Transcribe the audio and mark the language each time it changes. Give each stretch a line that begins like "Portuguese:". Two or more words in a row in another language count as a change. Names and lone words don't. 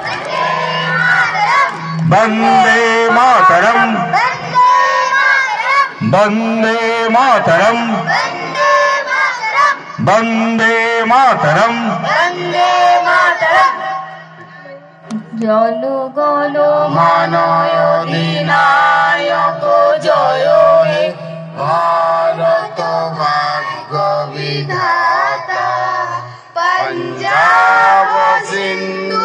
Sanskrit: वंदे मातरम, वंदे मातरम, वंदे मातरम, वंदे मातरम।
Bangla: জনগণ মন অধিনায়ক জয় হে ভারত ভাগ্য বিধাতা, পঞ্জাব সিন্ধু